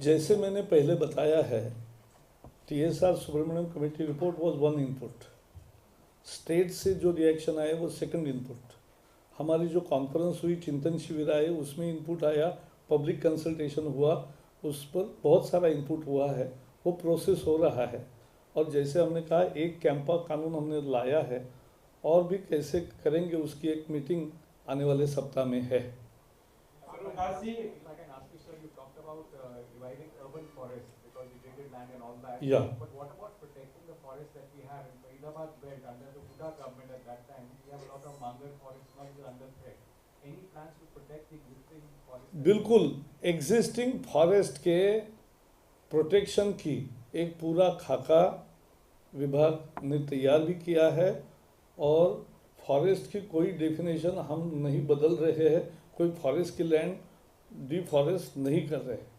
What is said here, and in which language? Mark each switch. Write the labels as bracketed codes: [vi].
[hi] जैसे मैंने पहले बताया है, TSR Subramaniam committee report was 1 input, state से जो रिएक्शन आए वो 2nd इनपुट, हमारी जो कॉन्फ्रेंस हुई, चिंतन शिविर आए, उसमें इनपुट आया, पब्लिक कंसल्टेशन हुआ, उस पर बहुत सारा इनपुट हुआ है, वो प्रोसेस हो रहा है। और जैसे हमने कहा एक कैंपा कानून हमने लाया है, और भी कैसे करेंगे उसकी एक मीटिंग आने वाले सप्ताह में है। [en] Prakash ji, if I can ask you, sir, you talked about reviving urban forests because you degraded land and all that. Yeah. But what about protecting the forests that we have in Faridabad belt under the Huda government at that time? We have a lot of Mangar forests now which are under threat. Any plans to protect the existing forests? [hi] बिल्कुल, existing forest के protection की एक पूरा खाका विभाग ने तैयार भी किया है, और फॉरेस्ट की कोई डेफिनेशन हम नहीं बदल रहे हैं, कोई फॉरेस्ट की लैंड डिफॉरेस्ट नहीं कर रहे,